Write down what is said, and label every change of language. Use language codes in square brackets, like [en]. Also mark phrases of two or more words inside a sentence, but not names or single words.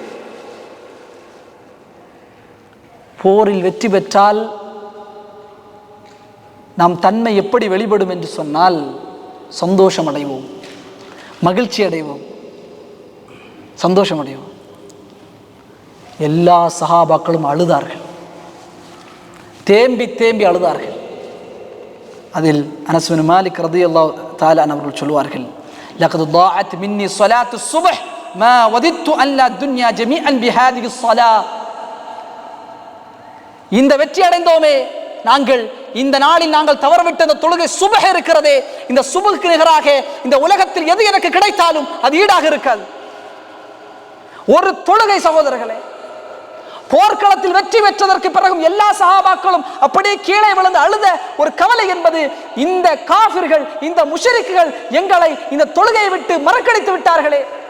[ta] போரில் வெற்றி பெற்றால் நாம் தன்மை எப்படி வெளிப்படும் என்று சொன்னால், சந்தோஷம் அடைவோம், மகிழ்ச்சி அடைவோம், சந்தோஷம் அடைவோம். எல்லா சஹாபாக்களும் அழுதார்கள், தேம்பி தேம்பி அழுதார்கள். அதில் அனஸ் பின் மாலிக் [ar] رضي الله تعالى [ta] அவர்கள் சொல்வார்கள், [ar] لقد ضاعت مني صلاة الصبح ما وددت ان لا الدنيا جميعا بهذه الصلاة. [ta] இந்த வெற்றி அடைந்தோமே நாங்கள், இந்த நாளில் நாங்கள் தவறவிட்ட இந்த தொழுகை சுபஹ் இருக்கிறதே, இந்த சுபஹ்க்கு நிகராக இந்த உலகத்தில் எது எனக்கு கிடைத்தாலும் அது ஈடாக இருக்காது. ஒரு தொழுகை சகோதரர்களே, போர்க்களத்தில் வெற்றி பெற்றதற்கு பிறகும் எல்லா சஹாபாக்களும் அப்படியே கீழே விழுந்து அழுத ஒரு கவலை என்பது, இந்த காஃபிர்கள், இந்த முஷ்ரிக்குகள் எங்களை இந்த தொழுகையை விட்டு மறக்கடித்து விட்டார்களே.